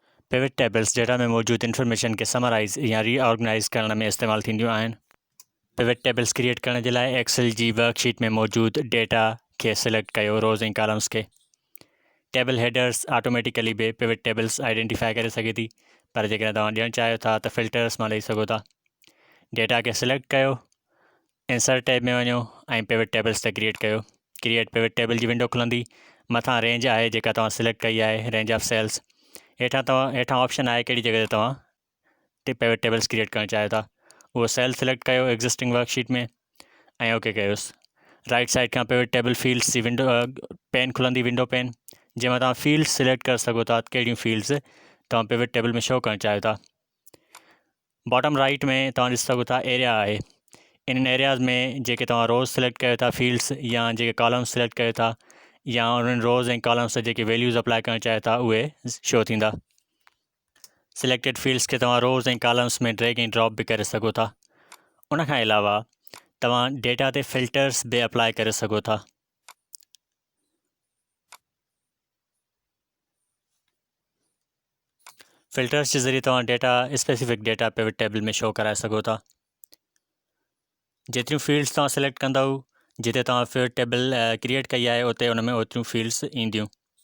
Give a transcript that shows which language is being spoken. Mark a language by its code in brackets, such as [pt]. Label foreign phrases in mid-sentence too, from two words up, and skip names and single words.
[en] pivot tables [sd] डेटा में मौजूद इन्फॉर्मेशन के समराइज़ या रीऑर्गनाइज़ करण में इस्तेमाल थींदियूं आहिनि। [en] pivot tables create [sd] करण जे लाइ एक्सेल जी वर्कशीट में मौजूद डेटा खे सिलेक्ट कयो, रोज़ ऐं कॉलम्स के। [en] table headers automatically [sd] बि [en] pivot tables identify [sd] करे सघे थी, पर जेकॾहिं तव्हां ॾियणु चाहियो था त फिल्टर्स मां ॾेई सघो था। डेटा खे सिलेक्ट कयो, [en] insert tab [sd] में वञो ऐं [en] pivot tables [sd] ते क्रिएट कयो। [en] create pivot table [sd] जी विंडो खुलंदी। मथां रेंज आहे जेका तव्हां सिलेक्ट कई आहे, [en] range of cells. [sd] हेठां ऑप्शन आहे कहिड़ी जॻह ते तव्हां [en] pivot tables create [sd] करणु चाहियो था। उहो सेल सिलेक्ट कयो [en] existing worksheet [sd] में ऐं ओके कयोसि। [en] right side [sd] खां [en] pivot table fields [sd] जी [en] window pane [sd] खुलंदी, [en] window pane, [sd] जंहिंमें तव्हां [en] fields select [sd] करे सघो था कहिड़ियूं फील्ड्स तव्हां [en] pivot table [sd] में शो करणु चाहियो था। [en] bottom right [sd] में तव्हां ॾिसी सघो था एरिया आहे। इन्हनि एरियाज़ में जेके तव्हां [en] rows select [sd] कयो था फील्ड्स, या जेके [en] columns select [sd] कयो था, या उन्हनि रोज़ ऐं कॉलम्स ते जेके [en] values apply [sd] करणु चाहियो था उहे शो थींदा। [en] selected fields [sd] खे तव्हां रोज़ ऐं कॉलम्स में [en] drag [sd] ऐं [en] drop [sd] बि करे सघो था। उनखां अलावा तव्हां डेटा ते फिल्टर्स बि अप्लाई करे सघो था। फिल्टर्स जे ज़रिए तव्हां [en] data specific data pivot table [sd] में शो कराए सघो था। जेतिरियूं फील्ड्स तव्हां सिलेक्ट कंदव, जिते तव्हां [en] pivot table create [sd] कई आहे उते उन में ओतिरियूं फील्ड्स ईंदियूं।